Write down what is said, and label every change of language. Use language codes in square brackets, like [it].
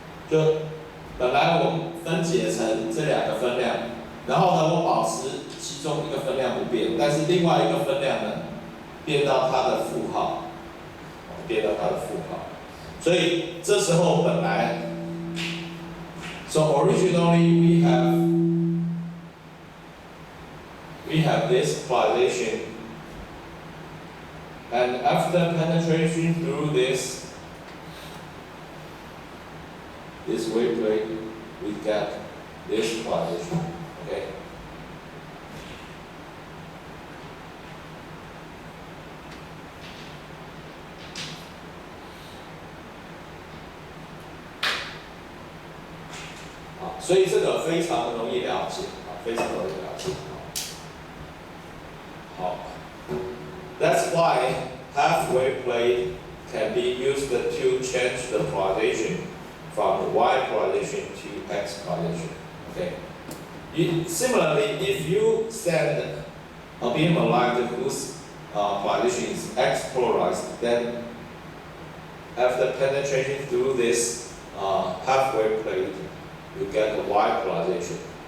[zh] 就本来我们分解成这两个分量，然后呢，我保持其中一个分量不变，但是另外一个分量呢，变到它的负号，变到它的负号。所以这时候本来 [en] ，so originally we have this polarization, and after penetration through this wave plate, we get this polarization. Okay. [zh] Ah, 所以这个非常容易了解啊，非常容易了解。 [en] 好 ，That's why half-wave plate can be used to change the polarization from Y polarization to X polarization. Okay. Similarly, if you send a beam of light whose polarization is X polarized, then after penetration through this half-wave plate, you get a Y polarization.